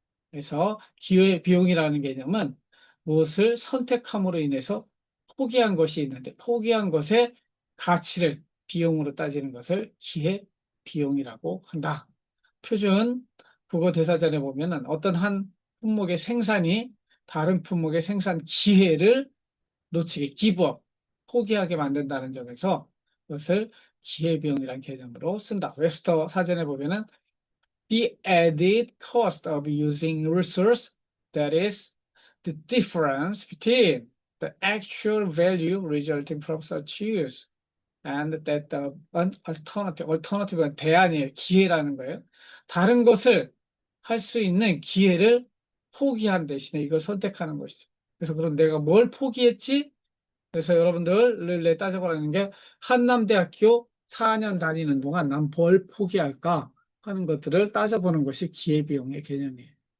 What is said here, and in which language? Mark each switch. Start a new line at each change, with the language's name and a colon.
Korean: 그래서 기회비용이라는 개념은 무엇을 선택함으로 인해서 포기한 것이 있는데 포기한 것의 가치를 비용으로 따지는 것을 기회비용이라고 한다. 표준 국어 대사전에 보면은 어떤 한 품목의 생산이 다른 품목의 생산 기회를 놓치게 기부업, 포기하게 만든다는 점에서 그것을 기회비용이라는 개념으로 쓴다. 웹스터 사전에 보면은
English: the added cost of using resource, that is the difference between the actual value resulting from such use and that the alternative는
Korean: 대안이에요. 기회라는 거예요. 다른 것을 할 수 있는 기회를 포기한 대신에 이걸 선택하는 것이죠. 그래서 그럼 내가 뭘 포기했지? 그래서 여러분들 따져보라는 게 한남대학교 4년 다니는 동안 난 뭘 포기할까 하는 것들을 따져보는 것이 기회비용의 개념이에요.